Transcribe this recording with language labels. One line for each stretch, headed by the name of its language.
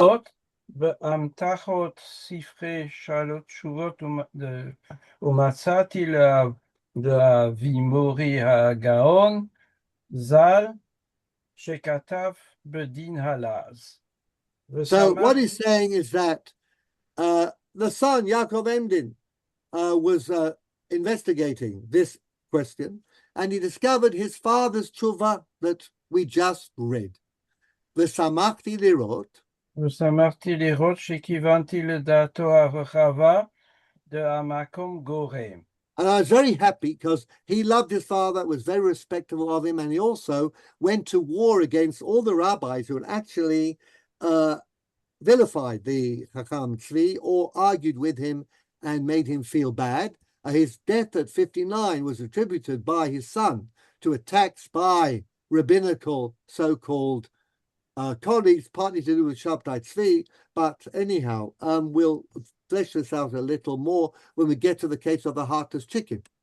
Hebrew: אות באמתחות ספרי שאלות תשובות ומצאתי לאבי מורי הגאון ז"ל שכתב בדין הלעז.
English: So what he's saying is that the son, Yaakov Emdin, was investigating this question, and he discovered his father's tshuva that we just read.
Hebrew: ושמחתי לראות ושמחתי לראות שכיוונתי לדעתו הרחבה המקום גורם.
English: And I was very happy because he loved his father, was very respectful of him, and he also went to war against all the rabbis who had actually vilified the Chacham Tzvi or argued with him and made him feel bad. His death at 59 was attributed by his son to attacks by rabbinical so-called colleagues, partly to do with Shabtai Tzvi, but anyhow, we'll flesh this out a little more when we get to the case of the heartless chicken.